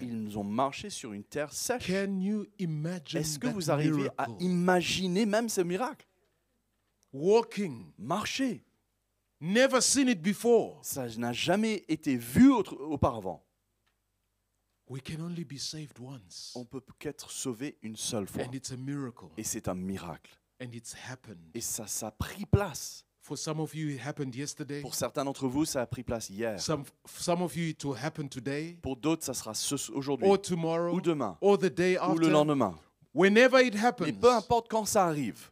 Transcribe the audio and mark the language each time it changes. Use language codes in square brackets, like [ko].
[fr] ils ont marché sur une terre sèche. [en] Can you imagine [fr] Est-ce que [en] that [fr] vous arrivez à [en] miracle? [fr] imaginer même ce miracle? [en] Walking, [fr] Marcher, [en] never seen it before. [fr] ça n'a jamais été vu auparavant. [en] We can only be saved once, [fr] On peut qu'être sauvé une seule fois. [en] and it's a miracle, [fr] Et c'est un miracle. [en] and it's happened. [fr] Et ça a pris place. [en] For some of you, it happened yesterday. [fr] Pour certains d'entre vous, ça a pris place hier. [en] Some of you, it will happen today, [fr] Pour d'autres, ça sera aujourd'hui, [en] or tomorrow, [fr] ou demain, [en] or the day [fr] ou le [en] after. [fr] lendemain. [en] Whenever it [fr] Mais [en] happens, [fr] peu importe quand ça arrive,